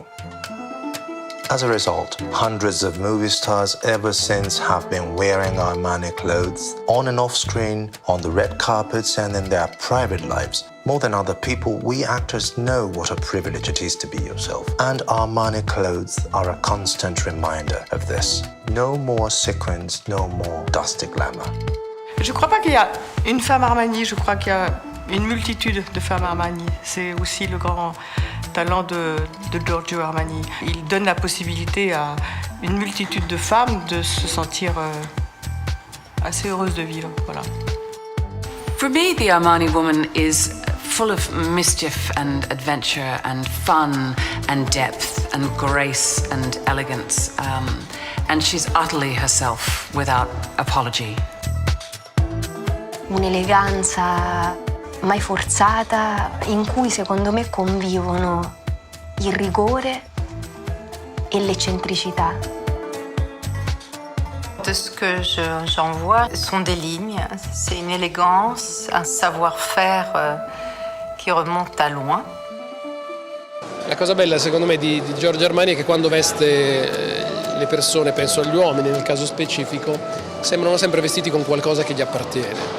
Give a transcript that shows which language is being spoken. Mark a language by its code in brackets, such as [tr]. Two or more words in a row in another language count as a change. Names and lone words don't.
[en] As a result, hundreds of movie stars ever since have been wearing Armani clothes on and off screen, on the red carpets and in their private lives. More than other people, we actors know what a privilege it is to be yourself. And Armani clothes are a constant reminder of this. No more sequins, no more dusty glamour. [fr] Je crois pas qu'il y a une femme Armani, je crois qu'il y a une multitude de femmes Armani. C'est aussi le grand talent de Giorgio Armani. Il donne la possibilité à une multitude de femmes de se sentir assez heureuses de vivre. Voilà. [en] For me, the Armani woman is full of mischief and adventure and fun and depth and grace and elegance. And she's utterly herself without apology. [it] Un'eleganza mai forzata in cui secondo me convivono il rigore et l'eccentricità. [fr] De ce que j'en vois, sont des lignes, c'est une élégance, un savoir-faire qui remonte à loin. [it] La cosa bella secondo me di Giorgio Armani è che quando veste le persone, penso agli uomini nel caso specifico, sembrano sempre vestiti con qualcosa che gli appartiene.